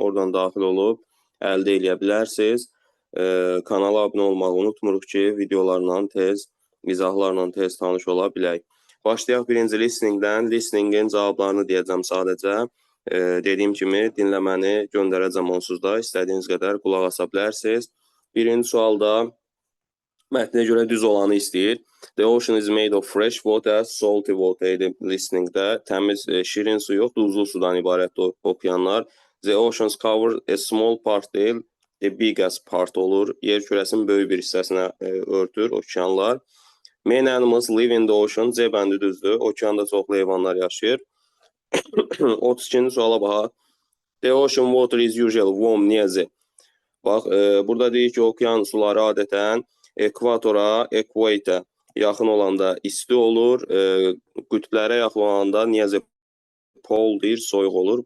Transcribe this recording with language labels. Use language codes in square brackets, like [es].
[az] Oradan daxil olub əldə edə bilərsiniz. Kanala abunə olmağı unutmuruq ki, videolarla tez, izahlarla tez tanış ola bilək. Başlayaq birinci listeningdən. Listeningin cavablarını deyəcəm sadəcə. Dediyim kimi, dinləməni göndərəcəm onsuz da. İstədiyiniz qədər qulaq asa bilərsiniz. Birinci sualda mətnə görə düz olanı istəyir. [en] The ocean is made of fresh water, salty water [az] idi listeningdə. Təmiz, şirin su yox, duzlu sudan ibarət oxuyanlar. [en] The oceans cover a small part [az] deyil, [en] the biggest part [az] olur. Yer kürəsinin böyük bir hissəsinə örtür okeanlar. [en] Main animals live in the ocean. [az] C bəndi düzdür. Okeanda çoxlu heyvanlar yaşayır. 32-ci suala baxaq. [en] The ocean water is usually warm near the. [az] Bax, burada deyir ki, okean suları adətən ekvatora, equator yaxın olanda isti olur. Qütblərə yaxın olanda [en] near the pole [az] deyir, soyuq olur.